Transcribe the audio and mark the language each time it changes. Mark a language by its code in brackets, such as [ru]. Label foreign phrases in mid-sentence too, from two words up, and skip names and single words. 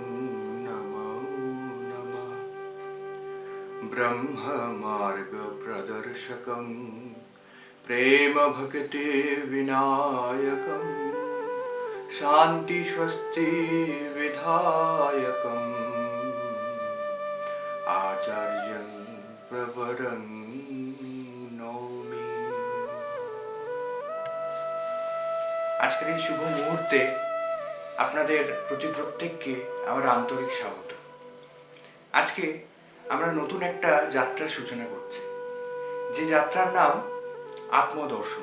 [sa] नमो नमः ब्रह्म मार्ग प्रदर्शकं प्रेम भक्ति विनायकं शांति स्वस्ति विधायकम् आचार्यं प्रवरं नौमि। [bn] আজকের এই শুভ মুহূর্তে আপনাদের প্রতি প্রত্যেককে আমার আন্তরিক স্বাগত। আজকে আমরা নতুন একটা যাত্রার সূচনা করছি, যে যাত্রার নাম আত্মদর্শন।